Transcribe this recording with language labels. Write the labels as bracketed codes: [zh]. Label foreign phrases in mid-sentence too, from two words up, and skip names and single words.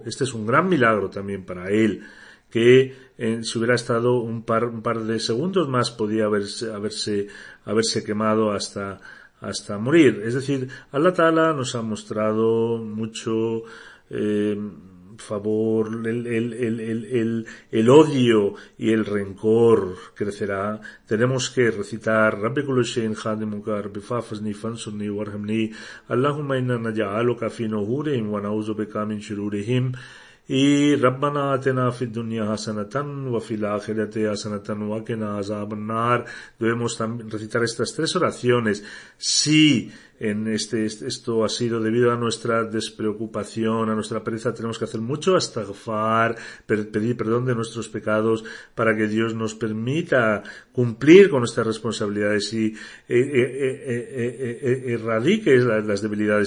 [es] Este es un gran milagro también para él, que si hubiera estado un par de segundos más podía haberse quemado hasta morir. Es decir, [ar] الله تعالى [es] nos ha mostrado mucho favor. El odio y el rencor crecerá. Tenemos que recitar [ar] رب كل شيء خادمك رب فاحفظني وانصرني وارحمني اللهم إنا نجعلك في نحورهم ونعوذ بك من شرورهم y ربنا آتنا في الدنيا حسنة وفي الآخرة حسنة وقنا عذاب النار. [es] Debemos también recitar estas 3 oraciones. Si esto ha sido debido a nuestra despreocupación, a nuestra pereza, tenemos que hacer mucho astaghfar, pedir perdón de nuestros pecados para que Dios nos permita cumplir con nuestras responsabilidades y erradique las debilidades.